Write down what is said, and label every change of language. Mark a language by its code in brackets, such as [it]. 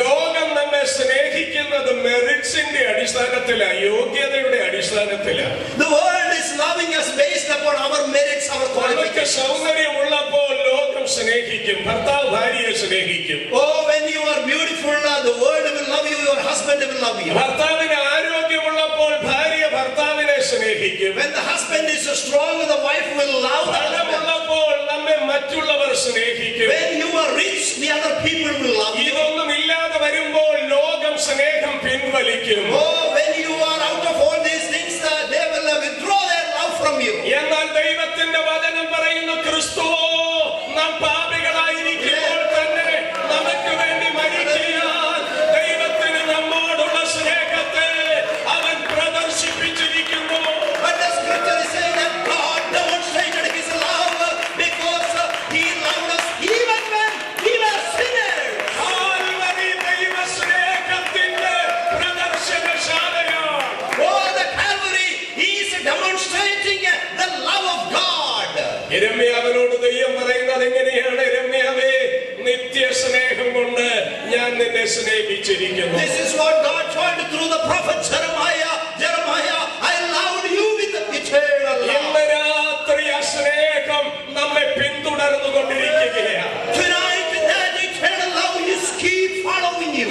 [ml] ലോകം നമ്മെ സ്നേഹിക്കുന്നത് മെറിറ്റ്സിന്റെ അടിസ്ഥാനത്തിലാണ്, യോഗ്യതയുടെ അടിസ്ഥാനത്തിലാണ്. [en] The world is loving us based upon our merits, our [ml] നമുക്ക് [en] qualifications. [ml] സൗന്ദര്യമുള്ളപ്പോൾ ലോകം സ്നേഹിക്കും, ഭർത്താവ് ഭാര്യയെ സ്നേഹിക്കും. [en] Oh, when you are beautiful, the world will love you, your husband will love you. [ml] ഭർത്താവിന് ആരോഗ്യമുള്ളപ്പോൾ ഭാര്യ ഭർത്താവിനെ സ്നേഹിക്കും. [en] When the husband is strong, the wife will love the husband. [ml] ധനമുള്ളപ്പോൾ നമ്മെ മറ്റുള്ളവർ സ്നേഹിക്കും. [en] When you are rich, the other people will love you. [ml] ഇതൊന്നും ഇല്ലാതെ വരുമ്പോൾ ലോകം സ്നേഹം പിൻവലിക്കും. [en] Oh, when you are out of all these things, they will withdraw their love from you. [ml] എന്നാൽ ദൈവത്തിന്റെ വചനം പറയുന്ന ക്രിസ്തുവോ നാം പാപികളായിരിക്കുമ്പോൾ തന്നെ നമുക്ക് വേണ്ടി മരിക്കാൻ ദൈവത്തിന് നമ്മോടുള്ള സ്നേഹത്തെ അവൻ പ്രദർശിപ്പിച്ചിരിക്കുന്നു. [en] But the scripture is saying that God demonstrated his love because he loved us even when we were sinners. [ml] Calvary ദൈവസ്നേഹത്തിന്റെ പ്രദർശനശാലയാണ്. [en] Oh, the Calvary is demonstrating the love of God. [ml] യിരെമ്യാവിനോട് ദൈവം പറയുന്നത് എങ്ങനെയാണ്? യിരെമ്യാവേ, നിത്യസ്നേഹം കൊണ്ട് ഞാൻ നിന്നെ സ്നേഹിച്ചിരിക്കുന്നു. [en] This is what God told through the prophet Jeremiah. Jeremiah, I loved you with eternal love. [ml] ഇന്ന് രാത്രി ആ സ്നേഹം നമ്മെ പിന്തുടർന്നുകൊണ്ടിരിക്കുകയാണ്. [en] Tonight that eternal love is keep following you.